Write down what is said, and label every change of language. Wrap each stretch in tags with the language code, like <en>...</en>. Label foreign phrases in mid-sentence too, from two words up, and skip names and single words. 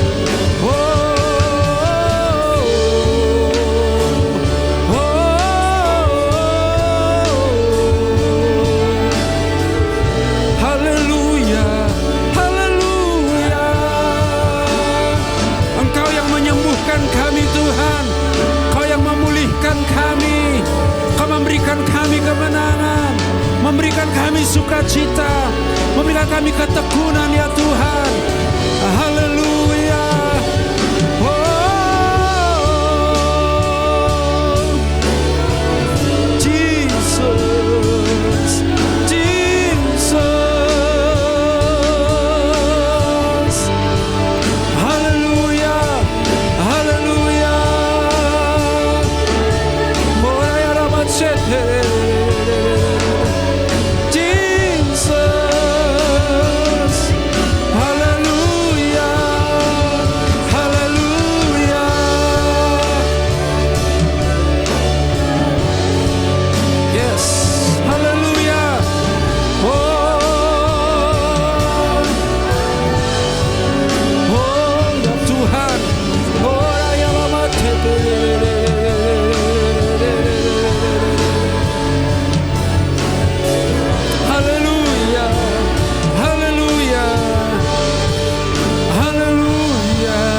<id>Haleluya, haleluya. Engkau yang menyembuhkan kami Tuhan. Kau yang memulihkan kami. Kau memberikan kami kemenangan, memberikan kami sukacita, memberikan kami ketekunan ya Tuhan. Haleluya. Oh, Jesus, Jesus. Haleluya, haleluya. Moraya ramacete. Jesus. Haleluya, haleluya. Yes, haleluya. Oh, oh ya Tuhan. Oh ya lama haleluya, haleluya, haleluya.</id>